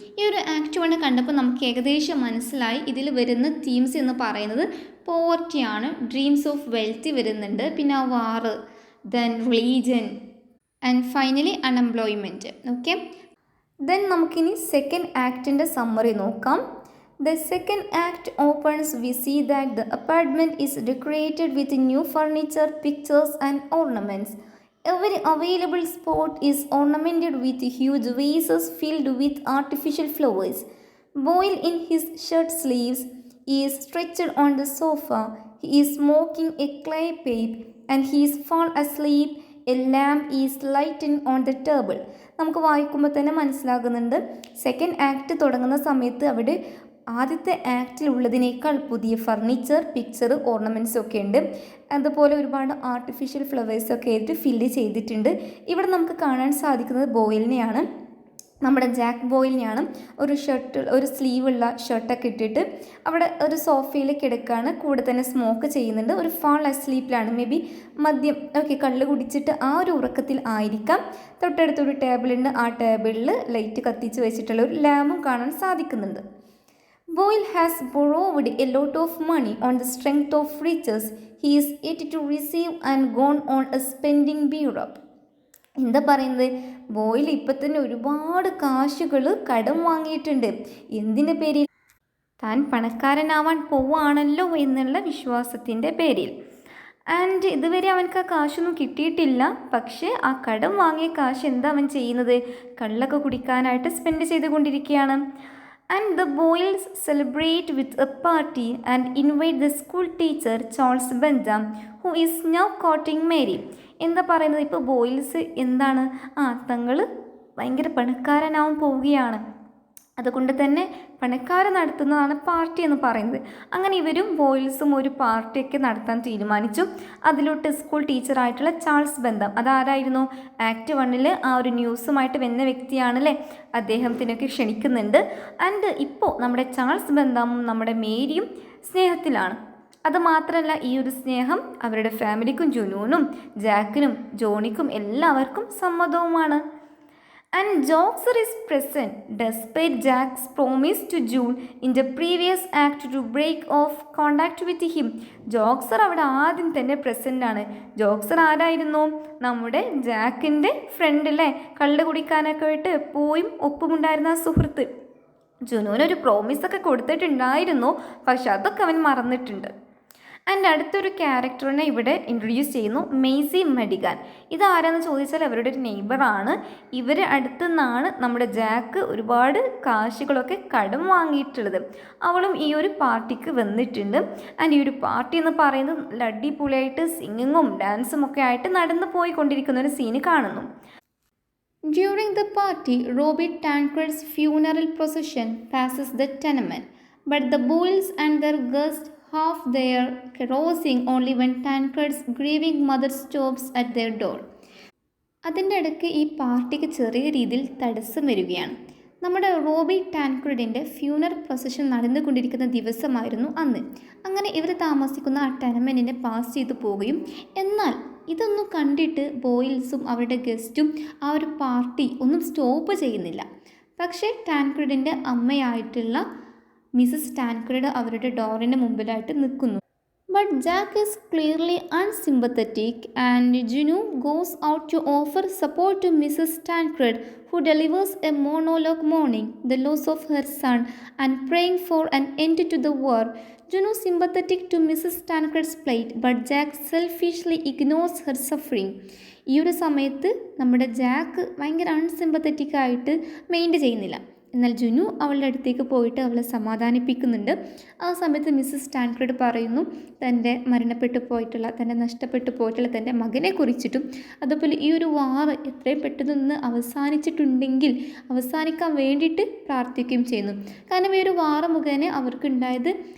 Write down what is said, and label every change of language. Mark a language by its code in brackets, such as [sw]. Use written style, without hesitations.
[ml] ഈ ഒരു ആക്ട് 1 കണ്ടപ്പോൾ നമുക്ക് ഏകദേശം മനസ്സിലായി ഇതിൽ വരുന്ന തീംസ് എന്ന് പറയുന്നത് പോവർട്ടിയാണ്, ഡ്രീംസ് ഓഫ് വെൽത്ത് വരുന്നുണ്ട്, പിന്നെ വാറ്, then religion and finally unemployment. Okay, then നമുക്കിനി സെക്കൻഡ് ആക്ടിൻ്റെ സമ്മറി നോക്കാം. [en] The second act opens, we see that the apartment is decorated with new furniture, pictures and ornaments. Every available spot is ornamented with huge vases filled with artificial flowers. Boyle in his shirt sleeves is stretched on the sofa. He is smoking a clay pipe and he is fallen asleep. A lamp is lighting on the table. [ml] നമുക്ക് വായിക്കുമ്പോൾ തന്നെ മനസ്സിലാകുന്നുണ്ട് second act തുടങ്ങുന്ന സമയത്ത് അവിടെ ആദ്യത്തെ ആക്റ്റിലുള്ളതിനേക്കാൾ പുതിയ furniture, picture, ornaments ഒക്കെ ഉണ്ട്. അതുപോലെ ഒരുപാട് ആർട്ടിഫിഷ്യൽ ഫ്ലവേഴ്സൊക്കെ ആയിട്ട് ഫില്ല് ചെയ്തിട്ടുണ്ട്. ഇവിടെ നമുക്ക് കാണാൻ സാധിക്കുന്നത് ബോയിലിനെയാണ്, നമ്മുടെ ജാക്ക് ബോയിലിനെയാണ്. ഒരു സ്ലീവുള്ള ഷർട്ടൊക്കെ ഇട്ടിട്ട് അവിടെ ഒരു സോഫയിൽ കിടക്കുകയാണ്, കൂടെ തന്നെ സ്മോക്ക് ചെയ്യുന്നുണ്ട്. ഒരു ഫാൾ അസ്ലീപ്പിലാണ്, മേ ബി മദ്യം ഒക്കെ കള്ള് കുടിച്ചിട്ട് ആ ഒരു ഉറക്കത്തിൽ ആയിരിക്കാം. തൊട്ടടുത്തൊരു ടേബിളുണ്ട്, ആ ടേബിളിൽ ലൈറ്റ് കത്തിച്ച് വെച്ചിട്ടുള്ള ഒരു ലാമ്പും കാണാൻ സാധിക്കുന്നുണ്ട്. [en] Boyle has borrowed a lot of money on the strength of riches he is yet to receive and gone on a spending bureau. [ml] എന്താ പറയുന്നത്, ബോയിൽ ഇപ്പം തന്നെ ഒരുപാട് കാശുകൾ കടം വാങ്ങിയിട്ടുണ്ട്. എന്തിൻ്റെ പേരിൽ? താൻ പണക്കാരനാവാൻ പോവുകയാണല്ലോ എന്നുള്ള വിശ്വാസത്തിൻ്റെ പേരിൽ. ആൻഡ് ഇതുവരെ അവനക്ക് ആ കാശൊന്നും കിട്ടിയിട്ടില്ല. പക്ഷേ ആ കടം വാങ്ങിയ കാശ് എന്താ അവൻ ചെയ്യുന്നത്? കള്ളൊക്കെ കുടിക്കാനായിട്ട് സ്പെൻഡ് ചെയ്തുകൊണ്ടിരിക്കുകയാണ്. [en] And the Boyles celebrate with a party and invite the school teacher Charles Bentham, who is now courting Mary. [ml] എന്താ പറയുന്നത്, ഇപ്പോൾ ബോയിൽസ് എന്താണ്, തങ്ങൾ ഭയങ്കര പണക്കാരനാവാൻ പോവുകയാണ്, അതുകൊണ്ട് തന്നെ പണക്കാരൻ നടത്തുന്നതാണ് പാർട്ടി എന്ന് പറയുന്നത്. അങ്ങനെ ഇവരും ബോയിൽസും ഒരു പാർട്ടിയൊക്കെ നടത്താൻ തീരുമാനിച്ചു. അതിലോട്ട് സ്കൂൾ ടീച്ചറായിട്ടുള്ള ചാൾസ് ബെന്തം, അതാരായിരുന്നു ആക്ട് 1 ആ ഒരു ന്യൂസുമായിട്ട് വന്ന വ്യക്തിയാണല്ലേ, അദ്ദേഹത്തിനൊക്കെ ക്ഷണിക്കുന്നുണ്ട്. ആൻഡ് ഇപ്പോൾ നമ്മുടെ ചാൾസ് ബെന്തമും നമ്മുടെ മേരിയും സ്നേഹത്തിലാണ്. അതുമാത്രമല്ല, ഈ ഒരു സ്നേഹം അവരുടെ ഫാമിലിക്കും ജുനൂനും ജാക്കിനും ജോണിക്കും എല്ലാവർക്കും സമ്മതവുമാണ്. [en] And Joxer is present despite Jack's promise to June in the previous act to break off contact with him. [ml] ജോക്സർ അവിടെ ആദ്യം തന്നെ പ്രസൻ്റ് ആണ്. ജോക്സർ ആരായിരുന്നു? നമ്മുടെ ജാക്കിൻ്റെ ഫ്രണ്ട് അല്ലേ, കള്ള് കുടിക്കാനൊക്കെ ആയിട്ട് എപ്പോഴും ഒപ്പമുണ്ടായിരുന്ന ആ സുഹൃത്ത്. ജുനൂനൊരു പ്രോമിസൊക്കെ കൊടുത്തിട്ടുണ്ടായിരുന്നു, പക്ഷെ അതൊക്കെ അവൻ മറന്നിട്ടുണ്ട്. ആൻഡ് അടുത്തൊരു ക്യാരക്ടറിനെ ഇവിടെ ഇൻട്രൊഡ്യൂസ് ചെയ്യുന്നു, മെയ്സി മഡിഗാൻ. ഇതാരാന്ന് ചോദിച്ചാൽ അവരുടെ ഒരു നെയ്ബറാണ്. ഇവരെ അടുത്തു നിന്നാണ് നമ്മുടെ ജാക്ക് ഒരുപാട് കാശുകളൊക്കെ കടം വാങ്ങിയിട്ടുള്ളത്. അവളും ഈ ഒരു പാർട്ടിക്ക് വന്നിട്ടുണ്ട്. ആൻഡ് ഈ ഒരു പാർട്ടി എന്ന് പറയുന്നത് നല്ല അടിപൊളിയായിട്ട് സിംഗിങ്ങും ഡാൻസും ഒക്കെ ആയിട്ട് നടന്നു പോയിക്കൊണ്ടിരിക്കുന്ന ഒരു സീന് കാണുന്നു. [en] During the party, Robert Tancred's funeral procession passes the tenement, but the Boyles and their guests half their carousing only when Tancred's grieving mother stops at their door. [ml] അതിൻ്റെ ഇടയ്ക്ക് ഈ പാർട്ടിക്ക് ചെറിയ രീതിയിൽ തടസ്സം വരികയാണ്. നമ്മുടെ റോബി ടാൻക്രഡിൻ്റെ ഫ്യൂണറൽ പ്രൊസഷൻ നടന്നുകൊണ്ടിരിക്കുന്ന ദിവസമായിരുന്നു അന്ന്. അങ്ങനെ ഇവർ താമസിക്കുന്ന ആ ടെനമെൻറ്റിനെ പാസ് ചെയ്തു പോവുകയും, എന്നാൽ ഇതൊന്നും കണ്ടിട്ട് ബോയിൽസും അവരുടെ ഗസ്റ്റും ആ ഒരു പാർട്ടി ഒന്നും സ്റ്റോപ്പ് ചെയ്യുന്നില്ല. പക്ഷേ ടാൻക്രഡിൻ്റെ അമ്മയായിട്ടുള്ള മിസസ് ടാൻക്രഡ് അവരുടെ ഡോറിന് മുമ്പിലായിട്ട് നിൽക്കുന്നു. [en] But Jack is clearly unsympathetic and Juno goes out to offer support to Mrs Tancred, who delivers a monologue mourning the loss of her son and praying for an end to the war. Juno sympathetic to Mrs. Tancred's plight, but Jack selfishly ignores her suffering. [ml] ഈ ഒരു സമയത്ത് നമ്മുടെ Jack ഭയങ്കര അൺസിമ്പത്തറ്റിക് ആയിട്ട് maintain ചെയ്യുന്നില്ല. എന്നാൽ ജുനു അവളുടെ അടുത്തേക്ക് പോയിട്ട് അവളെ സമാധാനിപ്പിക്കുന്നുണ്ട്. ആ സമയത്ത് മിസ്സസ് ടാൻക്രഡ് പറയുന്നു തൻ്റെ നഷ്ടപ്പെട്ടു പോയിട്ടുള്ള തൻ്റെ മകനെ കുറിച്ചിട്ടും, അതുപോലെ ഈ ഒരു വാർ എത്രയും പെട്ടെന്ന് അവസാനിച്ചിട്ടുണ്ടെങ്കിൽ അവസാനിക്കാൻ വേണ്ടിയിട്ട് പ്രാർത്ഥിക്കുകയും ചെയ്യുന്നു. കാരണം ഈ ഒരു വാർ മുഖേന അവർക്കുണ്ടായത്